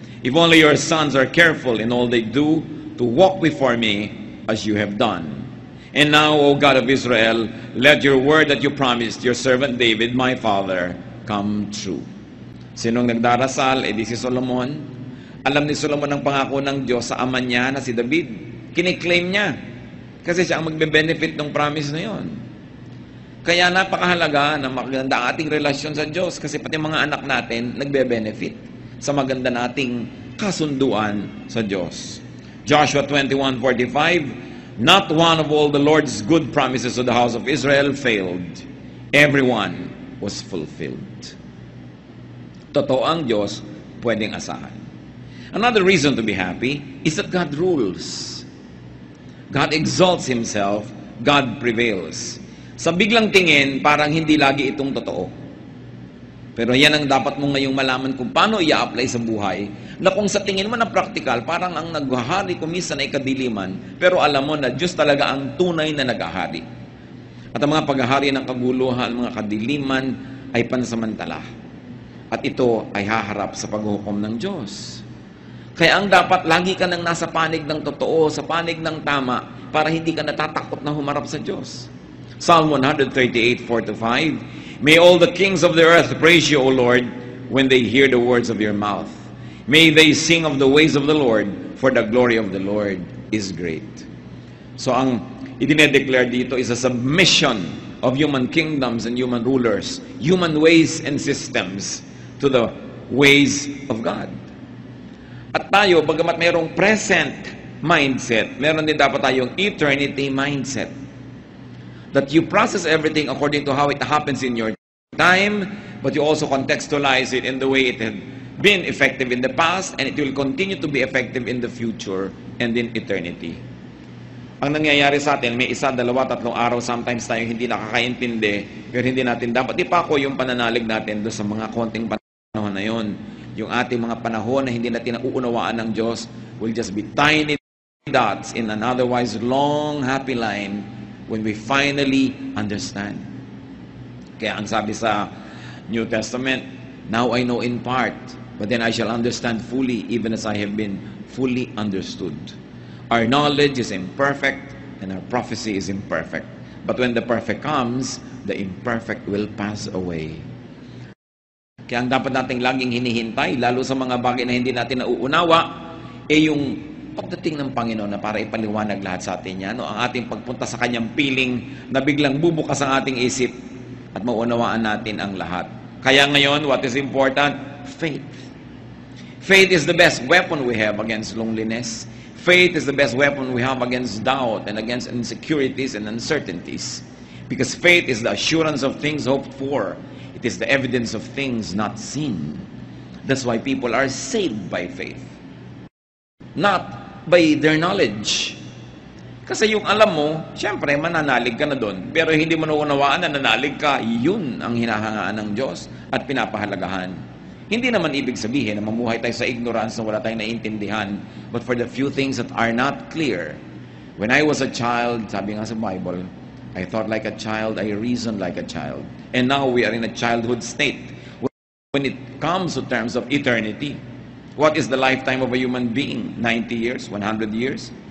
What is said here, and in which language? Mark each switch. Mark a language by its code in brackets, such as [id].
[en] If only your sons are careful in all they do, to walk before me as you have done. And now, O God of Israel, let your word that you promised your servant David, my father, come true. [tl] Sinong nagdarasal? Di si Solomon. Alam ni Solomon ang pangako ng Diyos sa ama niya na si David. Kiniklaim niya. Kasi siya ang magbe-benefit ng promise na yon. Kaya napakahalaga na maganda ang ating relasyon sa Diyos kasi pati mga anak natin nagbe-benefit sa maganda nating kasunduan sa Diyos. [en] Joshua 21:45, not one of all the Lord's good promises to the house of Israel failed. Everyone was fulfilled. [tl] Totoo ang Diyos, pwedeng asahan. [en] Another reason to be happy is that God rules. God exalts Himself, God prevails. [tl] Sa biglang tingin, parang hindi lagi itong totoo. Pero yan ang dapat mo ngayong malaman kung paano i-apply sa buhay, na kung sa tingin mo na practical, parang ang naghahari kumisan ay kadiliman, pero alam mo na Diyos talaga ang tunay na naghahari. At ang mga paghahari ng kaguluhan, mga kadiliman, ay pansamantala. At ito ay haharap sa paghuhukom ng Diyos. Kaya ang dapat, lagi ka nang nasa panig ng totoo, sa panig ng tama, para hindi ka natatakot na humarap sa Diyos. [en] Psalm 138:4-5, may all the kings of the earth praise you, O Lord, when they hear the words of your mouth. May they sing of the ways of the Lord, for the glory of the Lord is great. So [tl] ang idinedeclare dito [en] is a submission of human kingdoms and human rulers, human ways and systems to the ways of God. [tl] At tayo, bagamat mayroong present mindset, meron din dapat tayong eternity mindset. [en] That you process everything according to how it happens in your time, but you also contextualize it in the way it had been effective in the past, and it will continue to be effective in the future and in eternity. [tl] Ang nangyayari sa atin, may 1, 2, 3 araw, sometimes tayo hindi nakakaintindi, pero hindi natin dapat ipako yung pananalig natin doon sa mga konting panahon na yun. Yung ating mga panahon na hindi natin nauunawaan ng Diyos [en] will just be tiny dots in an otherwise long, happy line when we finally understand. [tl] Kaya ang sabi sa [en] New Testament, now I know in part, but then I shall understand fully, even as I have been fully understood. Our knowledge is imperfect, and our prophecy is imperfect. But when the perfect comes, the imperfect will pass away. [tl] Kaya ang dapat nating laging hinihintay, lalo sa mga bagay na hindi natin nauunawa, yung pagdating ng Panginoon na para ipaliwanag lahat sa atin yan, ang ating pagpunta sa Kanyang piling na biglang bubukas ang ating isip at maunawaan natin ang lahat. Kaya ngayon, [en] what is important? Faith. Faith is the best weapon we have against loneliness. Faith is the best weapon we have against doubt and against insecurities and uncertainties. Because faith is the assurance of things hoped for. It is the evidence of things not seen. That's why people are saved by faith. Not by their knowledge. [tl] Kasi yung alam mo, syempre, mananalig ka na doon. Pero hindi mo naunawaan na nanalig ka, yun ang hinahangaan ng Diyos at pinapahalagahan. Hindi naman ibig sabihin na mamuhay tayo sa ignorance na wala tayong naiintindihan. [en] But for the few things that are not clear, when I was a child, [tl] sabi nga sa Bible, [en] I thought like a child, I reasoned like a child. And now we are in a childhood state. When it comes to terms of eternity, what is the lifetime of a human being? 90 years? 100 years?